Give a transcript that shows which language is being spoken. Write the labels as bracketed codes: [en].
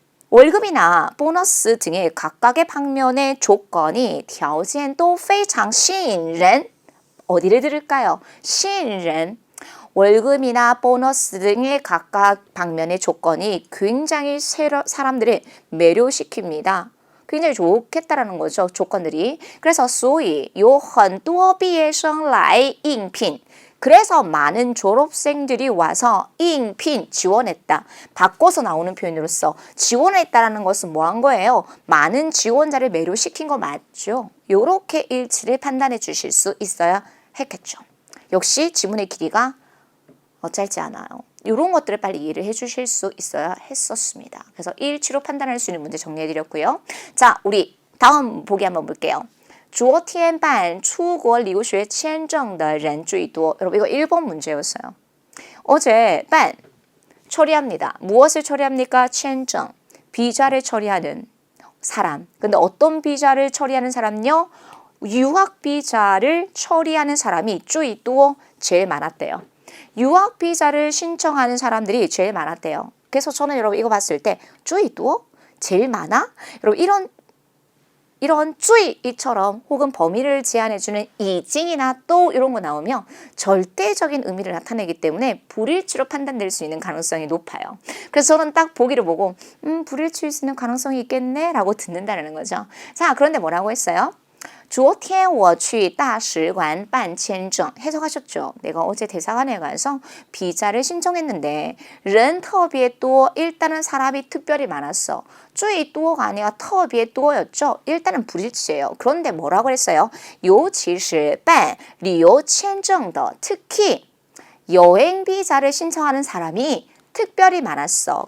[ko] 월급이나 보너스 등의 각각의 방면의 조건이 [zh] 条件都非常吸引人 [ko] 어디를 들을까요? [zh] 吸引人 [ko] 월급이나 보너스 등의 각각 방면의 조건이 굉장히 사람들을 매료시킵니다. 굉장히 좋겠다라는 거죠. 조건들이. 그래서 [zh] 所以有很多毕业生来应聘 [ko] 그래서 많은 졸업생들이 와서应聘 지원했다. 바꿔서 나오는 표현으로서 지원했다라는 것은 뭐 한 거예요? 많은 지원자를 매료시킨 거 맞죠? 이렇게 일치를 판단해 주실 수 있어야 했겠죠. 역시 지문의 길이가 짧지 않아요. 이런 것들을 빨리 이해를 해주실 수 있어야 했었습니다. 그래서 일치로 판단할 수 있는 문제 정리해드렸고요. 자, 우리 다음 보기 한번 볼게요. [zh] 昨天办出国留学签证的人最多 [ko] 여러분 이거 1번 문제였어요. 어제 반 처리합니다. 무엇을 처리합니까? 签证 비자를 처리하는 사람. 근데 어떤 비자를 처리하는 사람요? 유학 비자를 처리하는 사람이 最多 제일 많았대요. 유학 비자를 신청하는 사람들이 제일 많았대요. 그래서 저는 여러분 이거 봤을 때 最多 제일 많아? 여러분 이런 最이처럼 혹은 범위를 제한해주는 이징이나 또 이런 거 나오면 절대적인 의미를 나타내기 때문에 불일치로 판단될 수 있는 가능성이 높아요. 그래서 저는 딱 보기를 보고 불일치일 수 있는 가능성이 있겠네 라고 듣는다는 거죠. 자, 그런데 뭐라고 했어요? [zh] 昨天我去大使馆办签证 [ko] 해석하셨죠? 내가 어제 대사관에 가서 비자를 신청했는데 [zh] 人特别多 [ko] 일단은 사람이 특별히 많았어. 最多가 아니라 [zh] 特别多 [ko] 였죠? 일단은 불일치예요. 그런데 뭐라고 했어요? [zh] 尤其是办旅游签证的 [ko] 특히 여행 비자를 신청하는 사람이 특별히 많았어.